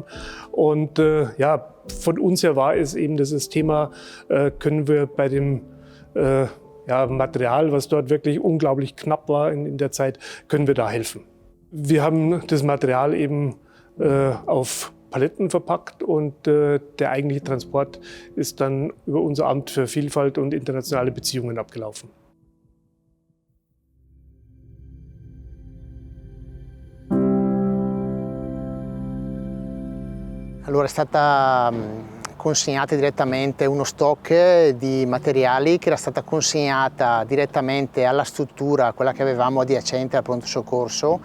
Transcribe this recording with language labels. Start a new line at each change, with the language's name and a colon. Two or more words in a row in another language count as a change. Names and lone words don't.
German: Und von uns her war es eben das Thema, können wir bei dem Material, was dort wirklich unglaublich knapp war in der Zeit, können wir da helfen. Wir haben das Material eben auf Paletten verpackt und der eigentliche Transport ist dann über unser Amt für Vielfalt und internationale Beziehungen abgelaufen.
Italian: Allora è stata consegnata direttamente uno stock di materiali che era stata consegnata direttamente alla struttura, quella che avevamo adiacente al pronto soccorso.